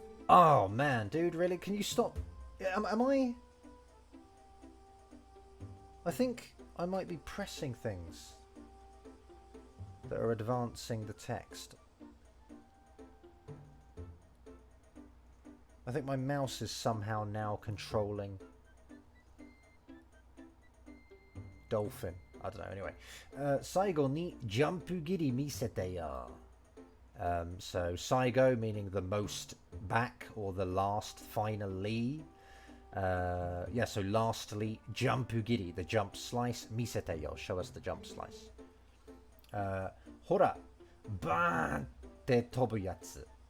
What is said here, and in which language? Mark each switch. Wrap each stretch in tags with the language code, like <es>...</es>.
<en>Oh man, dude, really? Can you stop? Am I think I might be pressing things that are advancing the text. I think my mouse is somehow now controlling Dolphin. I don't know, anyway.</en> <ja>最後にジャンプ切り見せてよ.</ja> <en>So saigo meaning the most back, or the last, finally. Yeah, so lastly, jumpu giri, the jump slice.</en> <ja>Misete yo,</ja> <en>show us the jump slice.</en> <ja>Hora, baan te tobu yatsu.</ja>